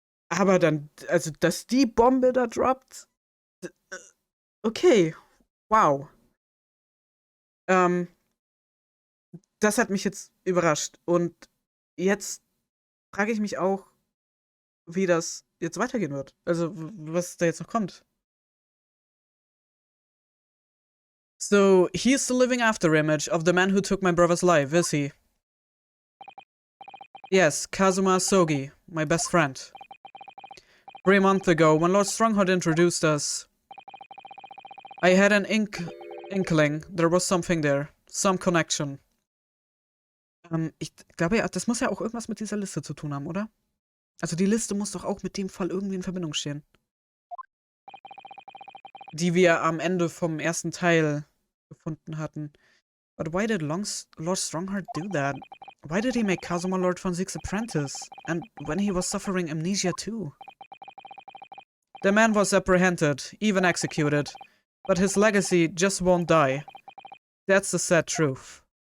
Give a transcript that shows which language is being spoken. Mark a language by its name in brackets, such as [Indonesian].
[German] Aber dann, also, dass die Bombe da droppt, okay, wow. Das hat mich jetzt überrascht. Und jetzt frage ich mich auch, wie das jetzt weitergehen wird. Also, was da jetzt noch kommt. [English] So, he is the living after image of the man who took my brother's life, is he? Yes, Kazuma Sogi, my best friend. 3 months ago, when Lord Stronghold introduced us, I had an inkling there was something there. Some connection. [German] Ich glaube ja, das muss ja auch irgendwas mit dieser Liste zu tun haben, oder? Also die Liste muss doch auch mit dem Fall irgendwie in Verbindung stehen. Die wir am Ende vom ersten Teil gefunden hatten. [English] But why did Lord Strongheart do that? Why did he make Kazuma Lord von Sieg's apprentice? And when he was suffering amnesia too? The man was apprehended, even executed. But his legacy just won't die. That's the sad truth.